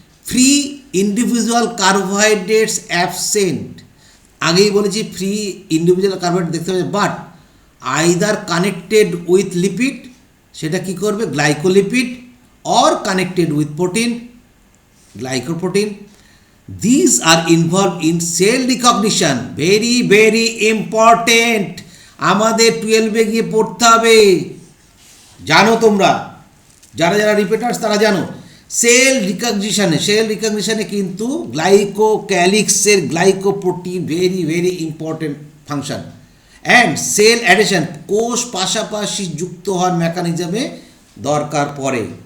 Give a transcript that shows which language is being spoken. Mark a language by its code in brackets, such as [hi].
[en] Free individual carbohydrates absent. [bn] আগেই বলেছি [en] free individual carbohydrate [bn] দেখতে হবে, [en] but either connected with lipid, [bn] সেটা কি করবে? [en] Glycolipid, or connected with protein, glycoprotein. These are involved in cell recognition, very very important। [bn] আমাদের 12-এ গিয়ে পড়তে হবে, জানো তোমরা, যারা রিপিটার্স তারা জানো। সেল রিকগনিশনে কিন্তু গ্লাইকোক্যালিক্সের glycoprotein [en] Very very important function. And cell adhesion, [bn] কোষ পাশাপাশি যুক্ত হওয়ার মেকানিজমে দরকার পড়ে।